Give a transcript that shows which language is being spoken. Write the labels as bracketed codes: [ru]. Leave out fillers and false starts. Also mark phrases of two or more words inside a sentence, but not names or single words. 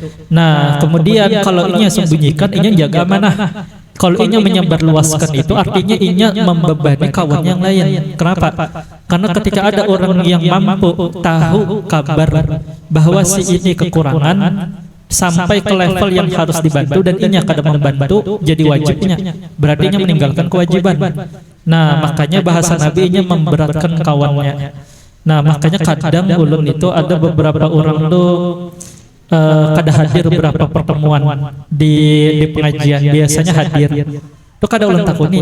[bjn] Nah, kemudian kalau inya sembunyikan, inya jaga amanah. Kalau inya menyebarluaskan itu artinya inya membebani kawan yang lain. Kenapa? Karena ketika ada orang yang mampu tahu kabar bahwa si ini kekurangan sampai ke level yang harus dibantu dan inya kada membantu, jadi wajibnya, berarti inya meninggalkan kewajiban. Nah, makanya bahasa Nabi inya memberatkan kawannya. Nah, makanya kadang ulun itu ada beberapa orang tuh kada hadir beberapa pertemuan di pengajian, biasanya hadir itu kada ulun takuni.